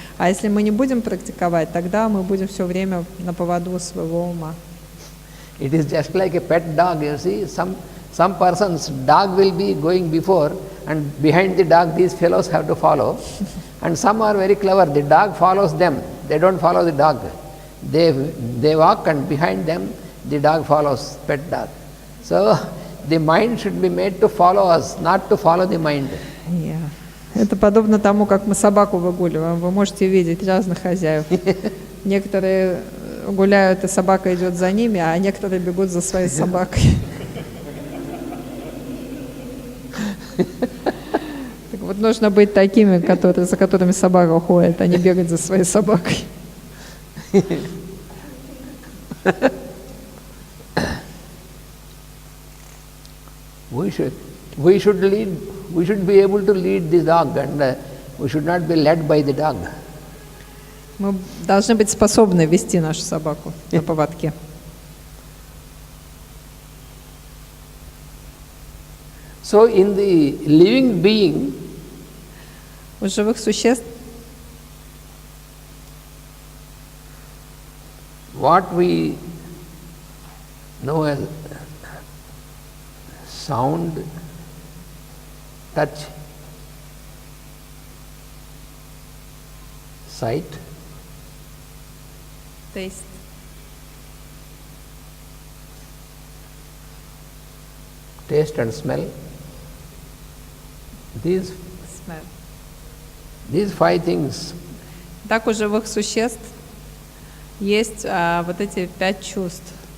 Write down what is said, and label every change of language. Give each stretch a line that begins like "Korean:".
Russian: А если мы не будем практиковать, тогда мы будем все время на поводу своего ума.
English: It is just like a pet dog, you see. Some person's dog will be going before, and behind the dog these fellows have to follow. And some are very clever. The dog follows them. They don't follow the dog. They walk, and behind them the dog follows, pet dog. So the mind should be made to follow us, not to follow the mind.
Russian: Это подобно тому, как мы собаку выгуливаем. Вы можете видеть разных хозяев. Некоторые гуляют, и собака идет за ними, а некоторые бегут за своей собакой. Так вот, нужно быть такими, за которыми собака уходит, а не бегать за своей собакой.
English: We should be able to lead the dog, and we should not be led by the dog.
Russian: Мы должны быть способны вести нашу собаку на поводке.
English: So in the living being,
Russian: у живых существ,
English: what we know as sound, touch, sight, taste, and smell, these five things.
Russian: Так у живых существ есть вот эти 5 чувств.